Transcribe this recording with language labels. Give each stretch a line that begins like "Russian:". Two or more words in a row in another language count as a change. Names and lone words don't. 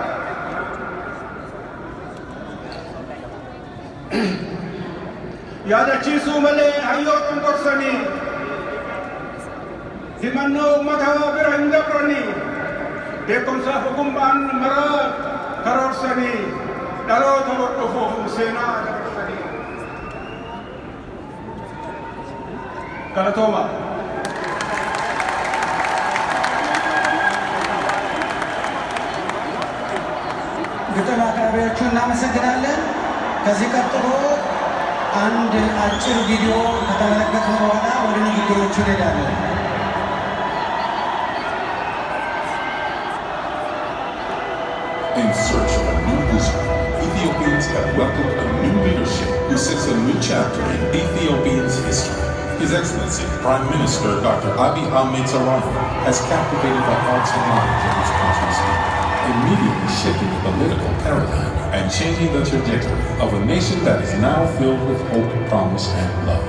Oromo: Yaadachiisuu malee hayyoota hin gorsanii himannoo uummataa bira hin dabranii beekumsaaf ogummaan maraa karoorsanii. Dhaloota hordofoof seenaa dabarsanii. Galatooma.
Amharic: ግጥም አቅራቢዎቹን እናመሰግናለን። ከዚህ ቀጥሎ አንድ አጭር ቪዲዮ ከተመለከትን በኋላ ወደ ንግግሮቹ እንሄዳለን።
English: In search of a new vision, Ethiopians have welcomed a new leadership who sets a new chapter in Ethiopia's history. His Excellency, Prime Minister Dr. Abiy Ahmed has captivated the hearts and minds of his country's people, immediately shifting the political paradigm and changing the trajectory of a nation that is now filled with hope, promise, and love.